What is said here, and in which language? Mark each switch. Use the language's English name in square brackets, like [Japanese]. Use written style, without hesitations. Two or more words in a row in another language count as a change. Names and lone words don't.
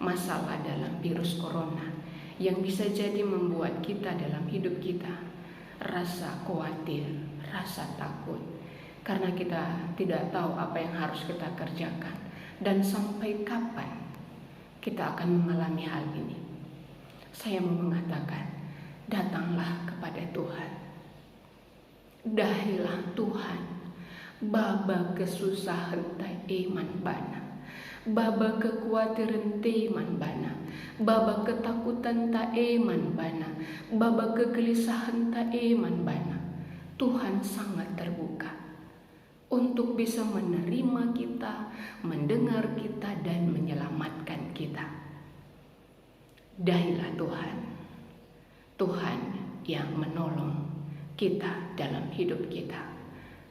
[Indonesian] masalah dalam virus corona yang bisa jadi membuat kita dalam hidup kita rasa khawatir, rasa takut, karena kita tidak tahu apa yang harus kita kerjakan dan sampai kapan kita akan mengalami hal ini. Saya mau mengatakan, datanglah kepada Tuhan. Dahilah Tuhan, [Batak Karo] baba kesusahan ta iman bana, baba kekhawatiran iman bana, baba ketakutan ta iman bana, baba kegelisahan ta iman bana. [Indonesian] Tuhan sangat terbuka untuk bisa menerima kita, mendengar kita, dan menyelamatkan kita. [Batak Karo] Dahilah Tuhan, [Indonesian] Tuhan yang menolong kita dalam hidup kita.